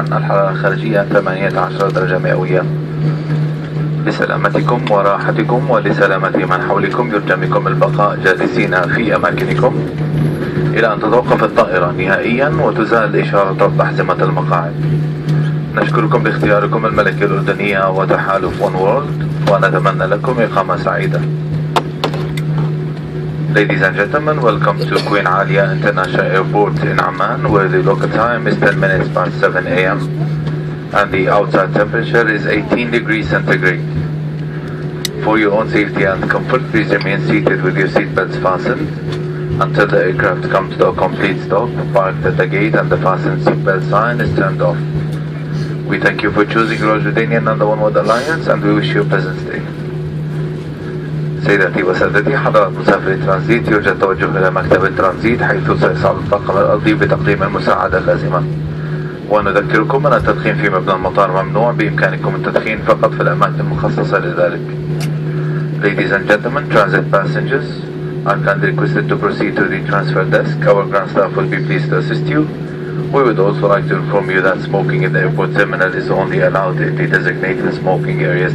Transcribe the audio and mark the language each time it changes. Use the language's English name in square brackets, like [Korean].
[Arabic] الحرارة الخارجية 18 درجة مئوية. لسلامتكم وراحتكم ولسلامة من حولكم يرجى منكم البقاء جالسين في أماكنكم إلى أن تتوقف الطائرة نهائيا وتزال إشارة ربط أحزمة المقاعد. نشكركم باختياركم الملكية الأردنية وتحالف One World، ونتمنى لكم إقامة سعيدة. [English] Ladies and gentlemen, welcome to Queen Alia International Airport in Amman, where the local time is 10 minutes past 7 a.m. and the outside temperature is 18 degrees centigrade. For your own safety and comfort, please remain seated with your seatbelts fastened until the aircraft comes to a complete stop, parked at the gate, and the fastened seatbelt sign is turned off. We thank you for choosing Royal Jordanian and the One World Alliance, and we wish you a pleasant stay. [Arabic] سيداتي وسادتي، حضرات مسافري ترانزيت، يرجى التوجه إلى مكتب الترانزيت حيث سيسعى الطاقم الأرضي بتقديم المساعدة اللازمة. ونذكركم أن التدخين في مبنى المطار ممنوع، بإمكانكم التدخين فقط في الأماكن المخصصة لذلك. [English] Ladies and gentlemen, transit passengers, are kindly requested to proceed to the transfer desk. Our ground staff will be pleased to assist you. We would also like to inform you that smoking in the airport terminal is only allowed in the designated smoking areas.